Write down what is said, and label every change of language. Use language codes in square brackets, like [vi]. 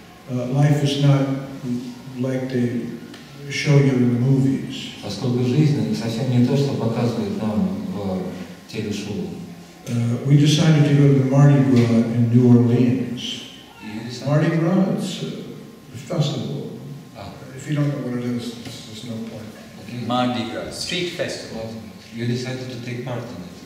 [en] Life is not like they show you in the movies. [ru] Поскольку жизнь совсем не то, что показывают нам в телешоу. [en] We decided to go to the Mardi Gras in New Orleans. Mardi Gras, it's a festival. If you don't know what it is, there's no point. Okay. Mardi Gras, street festival. You decided to take part in it.